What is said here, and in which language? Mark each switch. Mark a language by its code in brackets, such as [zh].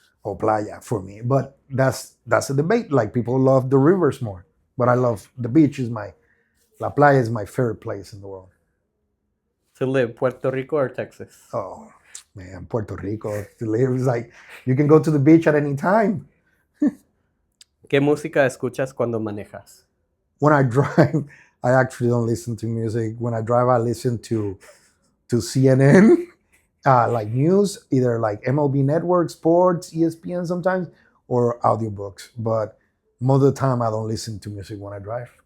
[en] Oh, playa for me. But that's a debate. Like people love the rivers more, but I love the beach. [es] La playa [en] is my favorite place in the world. To live, Puerto Rico or Texas? Oh, man, Puerto Rico. To live is like, you can go to the beach at any time. [es] ¿Qué música escuchas cuando manejas? [en] When I drive, I actually don't listen to music. When I drive, I listen to CNN, like news, either like MLB Network, sports, ESPN sometimes, or audiobooks. But most of the time, I don't listen to music when I drive.